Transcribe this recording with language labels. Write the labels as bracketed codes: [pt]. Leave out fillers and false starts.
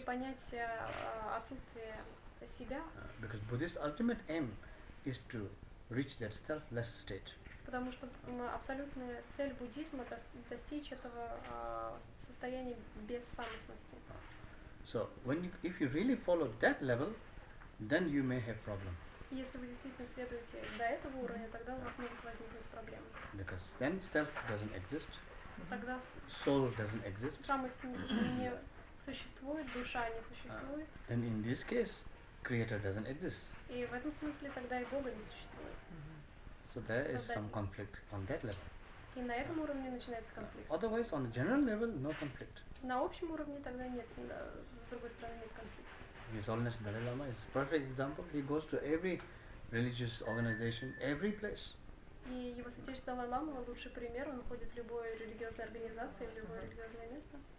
[ru] и понять отсутствие себя, [en] Because Buddhist ultimate aim is to reach that selfless state. [ru] потому что абсолютная цель буддизма достичь этого состояния бессамостности. [en] So if you really follow that level, then you may have problem. [ru] Если вы действительно следуете до этого уровня, тогда у вас могут возникнуть проблемы. [en] Because then self doesn't exist, [ru] Тогда [en] soul doesn't exist. [ru] самость не существует, душа не существует, [en] And in this case, creator doesn't exist. [ru] и в этом смысле тогда и Бога не существует. [en] So there is some [ru] Создатель. [en] conflict on that level. [ru] И на этом уровне начинается конфликт. [en] Otherwise, on the general level, no conflict. [ru] На общем уровне тогда нет, с другой стороны нет конфликта. [en] His Holiness Dalai Lama is a perfect example. He goes to every religious organization, every place. [ru] И его святейшество Далай-лама лучший пример, он ходит в любой религиозной организации, в любое религиозное место.